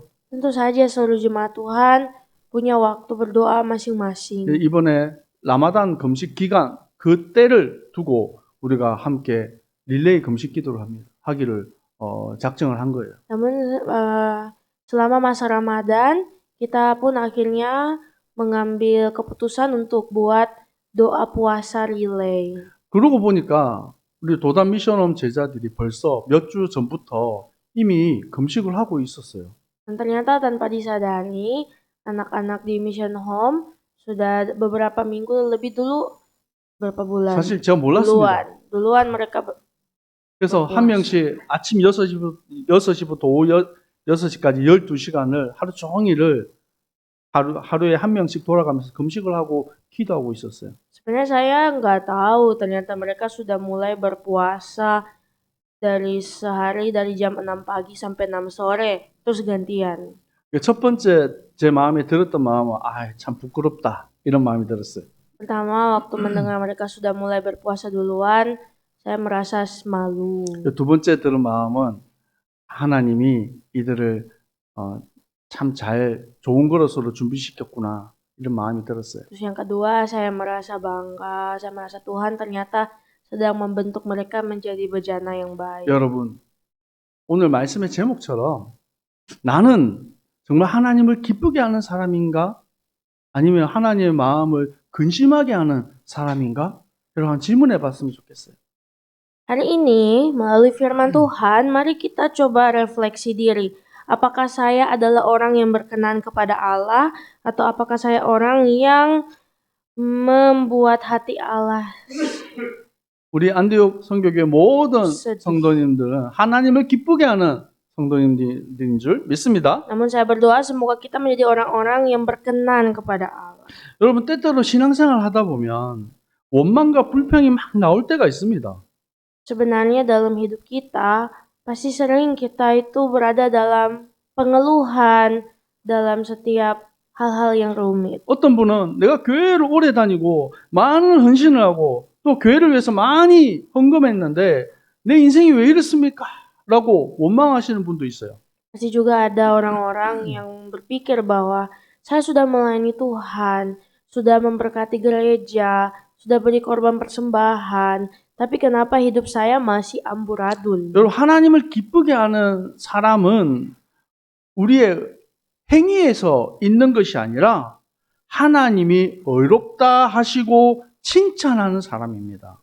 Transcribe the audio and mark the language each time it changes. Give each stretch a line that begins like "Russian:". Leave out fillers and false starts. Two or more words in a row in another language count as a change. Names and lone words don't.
Indonesian: Tentu saja seluruh jemaat Tuhan punya waktu berdoa masing-masing.
Korean: 이번에 라마단 금식 기간 그 때를 두고 우리가 함께 릴레이 금식 기도를 하기를 작정을 한 거예요.
Indonesian: Namun selama masa Ramadan kita pun akhirnya mengambil keputusan untuk buat doa puasa relay.
Korean: 그러고 보니까 우리 도단 미션홈 제자들이 벌써 몇 주 전부터 이미 금식을 하고 있었어요.
Indonesian: Dan ternyata tanpa disadari, anak-anak di Mission Home sudah beberapa minggu lebih dulu, berapa bulan?
Korean: 사실 제가 몰랐습니다.
Indonesian: Duluan mereka
Korean: 그래서 한 명씩 아침 6시부터 오후 6시까지 12시간을 하루 종일을 하루에 한 명씩 돌아가면서 금식을 하고 기도하고 있었어요.
Indonesian: Sebenarnya saya nggak tahu ternyata mereka sudah mulai berpuasa dari sehari dari jam 6 pagi sampai 6 sore terus gantian.
Korean: 첫 번째 제 마음에 들었던 마음은 참 부끄럽다 이런 마음이 들었어요.
Indonesian: Pertama waktu mendengar mereka sudah mulai berpuasa duluan, saya merasa malu.
Korean: 두 번째 들은 마음은 하나님이 이들을 참 잘 좋은 그릇으로 준비시켰구나 이런 마음이 들었어요.
Indonesian: Terus yang kedua saya merasa bangga, saya merasa Tuhan ternyata sedang membentuk mereka menjadi bejana yang baik.
Korean: 여러분 오늘 말씀의 제목처럼 나는 정말 하나님을 기쁘게 하는 사람인가? 아니면 하나님의 마음을 근심하게 하는 사람인가? 여러분 질문해 봤으면 좋겠어요.
Indonesian: Hari ini melalui firman Tuhan, mari kita coba refleksi diri. Apakah saya adalah orang yang berkenan kepada Allah atau apakah saya orang yang membuat hati Allah
Korean: 우리 안디옥 선교교회 모든 성도님들은 하나님을 기쁘게 하는 성도님들인 줄 믿습니다.
Indonesian: Namun saya berdoa semoga kita menjadi orang-orang yang berkenan kepada Allah.
Korean: 여러분 때때로 신앙생활 하다 보면 원망과 불평이 막 나올 때가 있습니다.
Indonesian: Sebenarnya dalam hidup kita pasti sering kita itu berada dalam pengeluhan dalam setiap hal-hal yang rumit.
Korean: 어떤 분은 내가 교회를 오래 다니고 많은 헌신을 하고 또 교회를 위해서 많이 헌금했는데 내 인생이 왜 이렇습니까? 라고 원망하시는 분도 있어요.
Indonesian: Pasti juga ada orang-orang yang berpikir bahwa saya sudah melayani Tuhan, sudah memberkati gereja, sudah beri korban persembahan, tapi kenapa hidup saya masih amburadul?
Korean: 여러분 하나님을 기쁘게 하는 사람은 우리의 행위에서 있는 것이 아니라 하나님이 의롭다 하시고 칭찬하는 사람입니다.